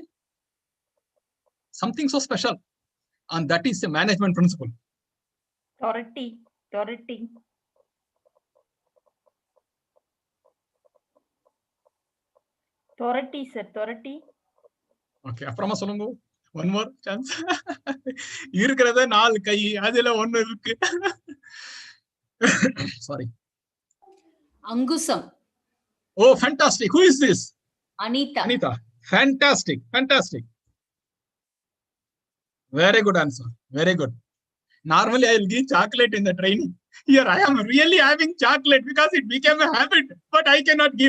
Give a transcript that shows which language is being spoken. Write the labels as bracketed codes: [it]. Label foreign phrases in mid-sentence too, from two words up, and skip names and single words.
[en] Something so special. And that is the management principle. Authority. Sir. Authority. Okay. [ta] அப்புறமா சொல்லுங்க. [en] One more chance. [ta] இருக்கறதா 4 கை அதில 1 இருக்கு. [en] Sorry. Angusam. Oh, fantastic. Who is this? Anita. Fantastic. Very good answer. Very good. Normally, I will give chocolate in the training. Here, I am really having chocolate because it became a habit, but I cannot give.